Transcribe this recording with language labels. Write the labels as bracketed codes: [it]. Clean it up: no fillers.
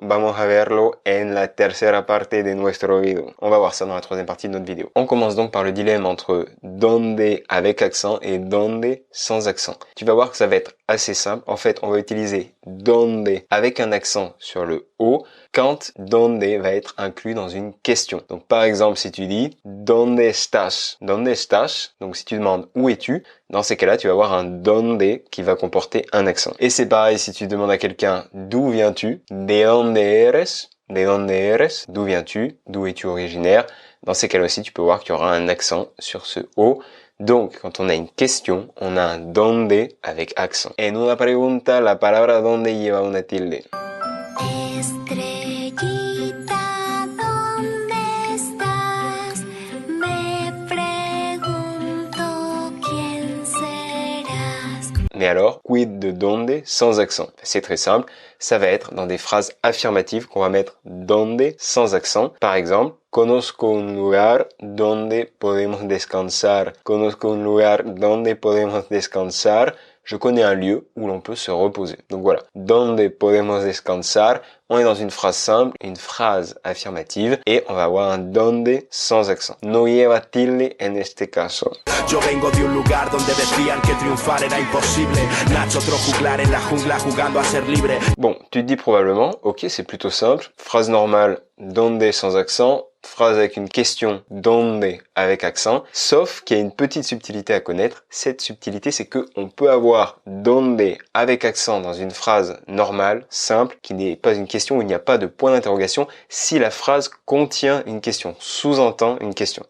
[es] Vamos a verlo en la tercera parte de nuestro video. [fr] On va voir ça dans la troisième partie de notre vidéo. On commence donc par le dilemme entre donde avec accent et donde sans accent. Tu vas voir que ça va être assez simple. En fait, on va utiliser donde avec un accent sur le O quand donde va être inclus dans une question. Donc par exemple, si tu dis [es] donde estás? Donde estás? [fr] Donc si tu demandes où es-tu? Dans ces cas-là, tu vas avoir un donde qui va comporter un accent. Et c'est pareil si tu demandes à quelqu'un d'où viens-tu? [es] De donde eres? De donde eres? [fr] D'où viens-tu? D'où es-tu originaire? Dans ces cas-là aussi, tu peux voir qu'il y aura un accent sur ce O. Donc, quand on a une question, on a un donde avec accent. [es] En una pregunta, la palabra donde lleva una tilde. Estrellita, ¿dónde estás? Me pregunto quién serás. [fr] Mais alors, quid de donde sans accent? C'est très simple, ça va être dans des phrases affirmatives qu'on va mettre donde sans accent. Par exemple, [es] conozco un lugar donde podemos descansar. Conozco un lugar donde podemos descansar. [fr] Je connais un lieu où l'on peut se reposer. Donc voilà, [es] donde podemos descansar. [fr] On est dans une phrase simple, une phrase affirmative, et on va avoir un donde sans accent. [es] No lleva tilde en este caso. Yo vengo de un lugar donde decían que triunfar era imposible. Nacho otro juglar en la jungla jugando a ser libre. [fr] Bon, tu te dis probablement, ok, c'est plutôt simple. Phrase normale, donde sans accent. Phrase avec une question, donde avec accent, sauf qu'il y a une petite subtilité à connaître. Cette subtilité, c'est que on peut avoir donde avec accent dans une phrase normale, simple, qui n'est pas une question où il n'y a pas de point d'interrogation, si la phrase contient une question, sous-entend une question.